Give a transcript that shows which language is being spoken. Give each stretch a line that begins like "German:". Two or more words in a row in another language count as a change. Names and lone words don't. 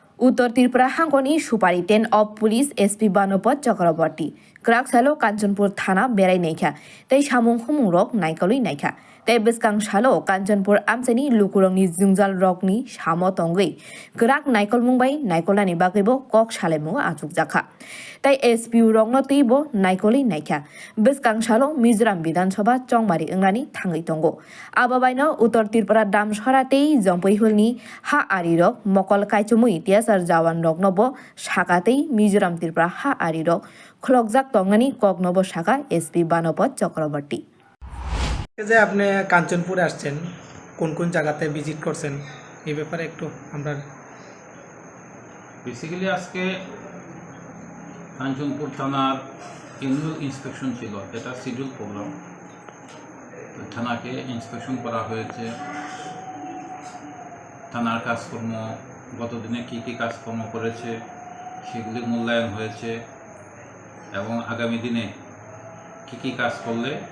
Kok Borok: उत्तर त्रिपुरा हांगनी सुपारी 10 of पुलिस SP Banupat chakraborty Kraksalo kanchanpur thana berai naikha tei samung hunung rok naikolwi naikha tei bwskang salo kanchanpur amchani lukurongni jungjal rokni samo tongwi grak naikolmung bai naikolani bagaibo kok salemung achukjakha tei SP rokno teibo naikolwi naikha bwskang salo Mizoram Bidhan Sabha chongmari wngani thangwi tongo ababaino Uttor Tripura damsora tei Khumpui hulni ha ari rok mokol kaitchumui tiasar jawan roknobo sakatei Mizoram Tripura ha ari rok khlogjak tongani koknobo saka SP Banupat chakraborty
Bangla: যে আপনি কাঞ্চনপুরে আসছেন কোন কোন জায়গাতে ভিজিট করছেন এই ব্যাপারে একটু আমরা বেসিক্যালি আজকে কাঞ্চনপুর থানার
English: annual inspection
Bangla: ছিল, এটা
English: schedule programme.
Bangla: থানাকে ইন্সপেকশন করা হয়েছে, থানার কাজকর্ম গতদিনে কী কী কাজকর্ম করেছে সেগুলি মূল্যায়ন হয়েছে এবং আগামী দিনে কী কী কাজ করলে